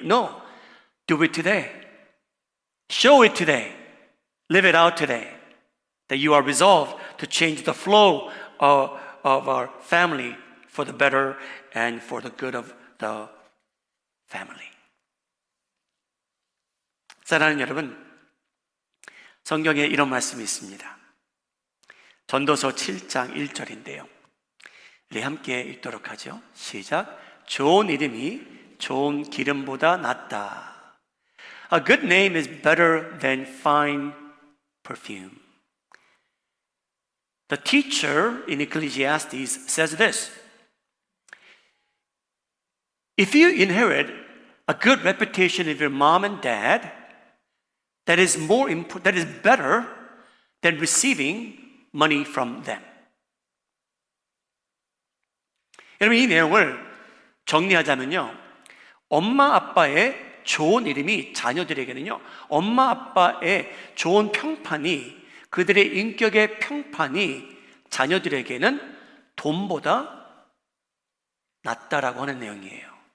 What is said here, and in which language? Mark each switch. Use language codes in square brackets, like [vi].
[en] No, do it today. Show it today. Live it out today. That you are resolved to change the flow of our family for the better and for the good of the family. [ko] 사랑하는 여러분, 성경에 이런 말씀이 있습니다. 전도서 7장 1절인데요. 우리 함께 읽도록 하죠. 시작. 좋은 이름이 좋은 기름보다 낫다. [en] A good name is better than fine perfume. The teacher in Ecclesiastes says this. If you inherit a good reputation of your mom and dad, that is better than receiving money from them. [ko] 여러분, 이 내용을 정리하자면요, 엄마 아빠의 좋은 이름이 자녀들에게는요, 엄마 아빠의 좋은 평판이, 그들의 인격의 평판이 자녀들에게는 돈보다 낫다라고 하는 내용이에요.